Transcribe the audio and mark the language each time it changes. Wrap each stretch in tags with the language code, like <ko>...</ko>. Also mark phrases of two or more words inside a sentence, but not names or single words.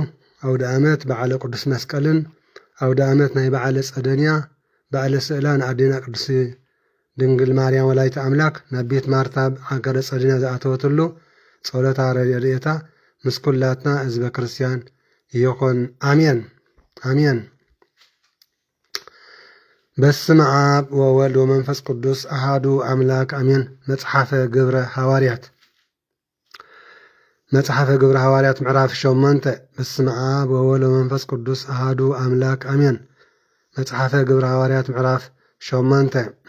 <ti>ኣውደ ዓመት በዓለ ቅዱስ መስቀልን ኣውደ ዓመት ናይ በዓለ ፀደንያ በዓለ ስእላን ኣዴና ቅዱስ ድንግል ማርያም ወላዲተ ኣምላክ ናብ ቤት ማርታ ሃገረ ፀደንያ ዝኣተወትሉ ጸሎታ ረድኤታ ምስ ኩላትና ህዝበ ክርስቲያን ይኹን ኣሜን ኣሜን</ti> <gez>በስመ አብ ወወልድ ወመንፈስ ቅዱስ አሐዱ አምላክ አሜን</gez> <ti>መጽሐፈ ግብረ</ti> <gez>ሐዋርያት ምዕራፍ 8 በስመ አብ ወወልድ ወመንፈስ ቅዱስ አሐዱ አምላክ አሜን መጽሐፈ ግብረ ሐዋርያት ምዕራፍ 8</gez>